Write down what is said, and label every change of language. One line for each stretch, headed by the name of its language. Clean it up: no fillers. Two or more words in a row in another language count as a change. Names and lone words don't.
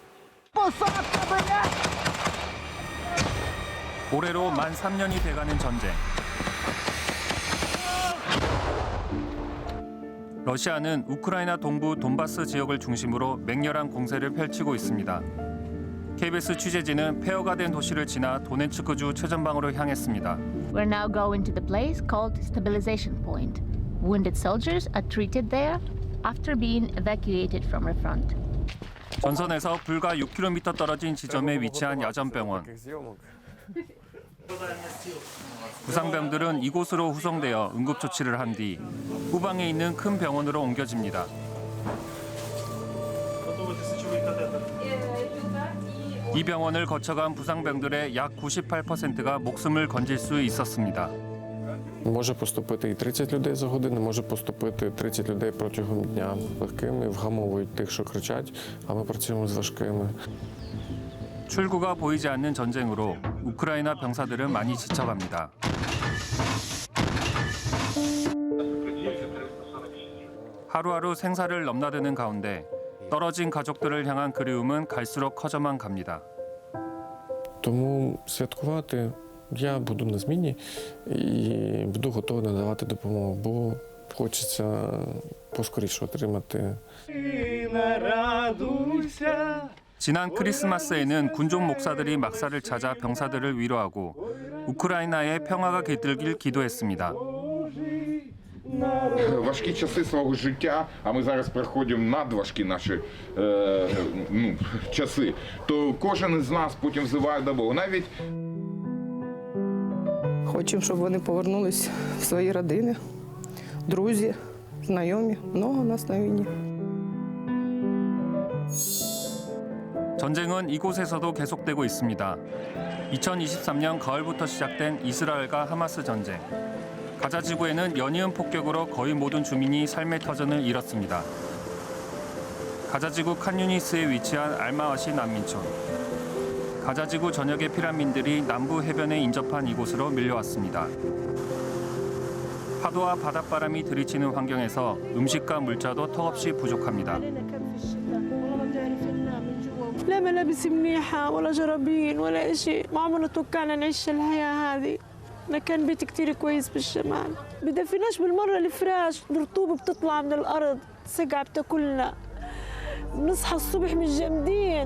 Korean: 올해로 만 3년이 돼가는 전쟁. 러시아는 우크라이나 동부 돈바스 지역을 중심으로 맹렬한 공세를 펼치고 있습니다. KBS 취재진은 폐허가 된 도시를 지나 도네츠크주 최전방으로 향했습니다.
English: We're now going to the place called Stabilization Point. Wounded soldiers are treated there after being evacuated from our front.
Korean: 전선에서 불과 6km 떨어진 지점에 위치한 야전병원. 부상병들은 이곳으로 후송되어 응급조치를 한 뒤 후방에 있는 큰 병원으로 옮겨집니다. 이 병원을 거쳐간 부상병들의 약 98%가 목숨을 건질 수 있었습니다.
Ukrainian: Може поступити і 30 людей за годину, може поступити 30 людей протягом дня легкими, вгамовують тих, що кричать, а ми працюємо з важкими.
Korean: 출구가 보이지 않는 전쟁으로 우크라이나 병사들은 많이 지쳐갑니다. 하루하루 생사를 넘나드는 가운데 떨어진 가족들을 향한 그리움은 갈수록 커져만 갑니다.
Ukrainian: Тому святкувати я буду на зміні і буду готовий надавати допомогу, бо хочеться поскоріше отримати.
Korean: 지난 크리스마스에는 군종 목사들이 막사를 찾아 병사들을 위로하고 우크라이나의 평화가 깃들길 기도했습니다.
Ukrainian: Важкі часи свого життя, а ми зараз проходимо надважкі наші часи, то кожен із нас потім взиває до Бога. Навіть хочемо, щоб вони повернулись в свої родини, друзі, знайомі. Много нас на війні.
Korean: 전쟁은 이곳에서도 계속되고 있습니다. 2023년 가을부터 시작된 이스라엘과 하마스 전쟁. 가자 지구에는 연이은 폭격으로 거의 모든 주민이 삶의 터전을 잃었습니다. 가자 지구 칸유니스에 위치한 알마와시 난민촌. 가자 지구 전역의 피난민들이 남부 해변에 인접한 이곳으로 밀려왔습니다. 파도와 바닷바람이 들이치는 환경에서 음식과 물자도 턱없이 부족합니다.
Arabic: لا ملابس منيحة ولا جرابين ولا إشي، ما عمرنا توقعنا نعيش الحياة هذه. أنا كان بيتي كتير كويس بالشمال، بدفناش بالمرة الفراش، الرطوبة بتطلع من الأرض، سقعة بتاكلنا، بنصحى الصبح متجمدين.